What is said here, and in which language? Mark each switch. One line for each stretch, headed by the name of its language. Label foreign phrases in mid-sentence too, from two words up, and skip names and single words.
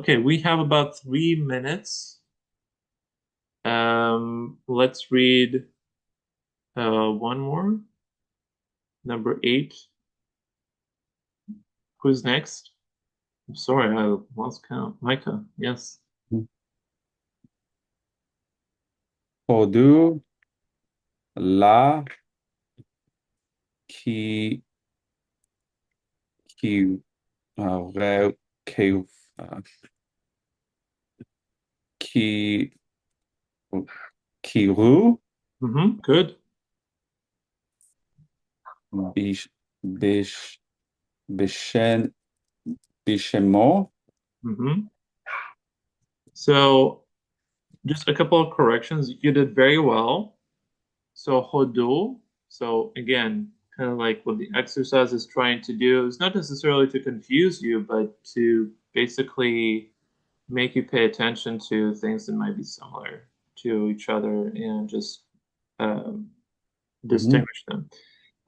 English: Okay, we have about 3 minutes. Let's read one more. Number 8. Who's next? I'm sorry, I lost count. Micah, yes. Hodu la ki ki re ki ki kiru Good. bish bishen bishemo. So just a couple of corrections. You did very well. So hodu. So again, kind of like what the exercise is trying to do is not necessarily to confuse you, but to basically make you pay attention to things that might be similar to each other and just distinguish them.